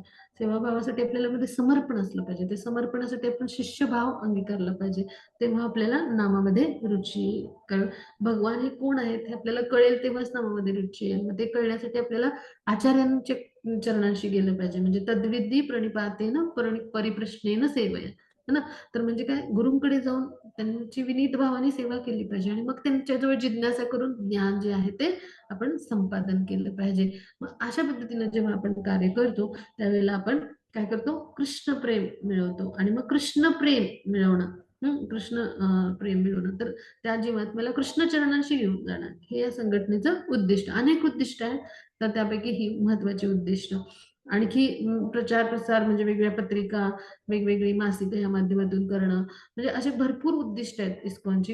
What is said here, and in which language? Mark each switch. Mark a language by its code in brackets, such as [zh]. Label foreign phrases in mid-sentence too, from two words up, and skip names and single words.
[mr] सेवाभावासाठी आपल्याला मध्ये समर्पण असलं पाहिजे. ते समर्पणासाठी आपण शिष्यभाव अंगीकारला पाहिजे. तेव्हा आपल्याला नामामध्ये रुची येईल. कारण भगवान हे कोण आहेत हे आपल्याला कळेल तेव्हाच नामामध्ये रुची येईल. मग ते कळण्यासाठी आपल्याला आचार्यांच्या चरणांशी गेलं पाहिजे. [sa] म्हणजे तद्विधी प्रणिपातेन परिप्रश्नेन सेवया, [hi] है ना. [mr] तर म्हणजे काय, गुरुंकडे जाऊन त्यांची विनीत भावाने सेवा केली पाहिजे आणि मग त्यांच्याजवळ जिज्ञासा करून ज्ञान जे आहे ते आपण संपादन केलं पाहिजे. मग अशा पद्धतीने जेव्हा आपण कार्य करतो त्यावेळेला आपण काय करतो, कृष्ण प्रेम मिळवतो. आणि मग कृष्ण प्रेम मिळवणं, कृष्ण प्रेम मिळवणं, तर त्या जीवात्म्याला कृष्ण चरणांशी घेऊन जाणार, हे या संघटनेचं उद्दिष्ट. अनेक उद्दिष्ट आहेत, तर त्यापैकी ही महत्वाची उद्दिष्ट. आणखी प्रचार प्रसार म्हणजे वेगवेगळ्या पत्रिका, वेगवेगळी मासिकं या माध्यमातून करणं, म्हणजे असे भरपूर उद्दिष्ट आहेत इस्कॉनची.